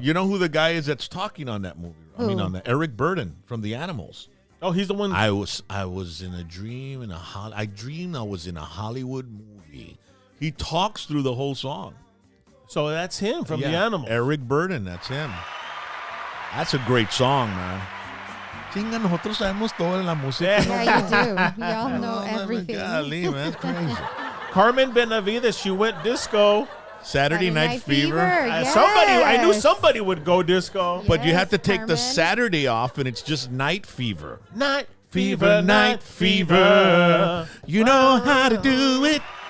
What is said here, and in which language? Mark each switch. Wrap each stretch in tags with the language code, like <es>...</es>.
<en>You know who the guy is that's talking on that movie? I mean, Who? on that Eric Burden from The Animals. Oh, he's the one. I was in a dream I dreamed I was in a Hollywood movie. He talks through the whole song. So that's him from The Animals. Eric Burden, that's him. That's a great song, man.</en> <es>Chinga, nosotros sabemos toda la música.</es> <en>Yeah, you do. Y'all know everything. Golly, man, that's crazy. Carmen Benavides, she went disco. Saturday Night Fever. Yes. I knew somebody would go disco. But you have to Yes, take the Carmen. Saturday off, and it's just Night Fever. Night Fever, Night Fever. You know how to do it.</en>